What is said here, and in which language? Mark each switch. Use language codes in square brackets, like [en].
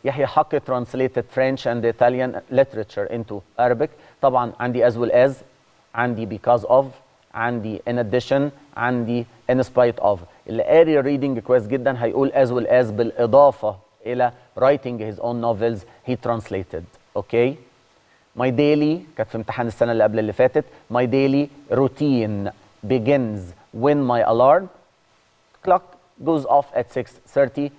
[en] يحيى حقي translated French and Italian literature into Arabic. [ar] طبعا عندي as well as، عندي because of، عندي [en] in addition، [ar] عندي [en] in spite of. [ar] اللي قاري reading كويس جدا هيقول as well as بالإضافة إلى [en] writing his own novels he translated. Okay. My daily [ar] كانت في امتحان السنة اللي قبل اللي فاتت. [en] My daily routine begins when my alarm clock goes off at 6:30.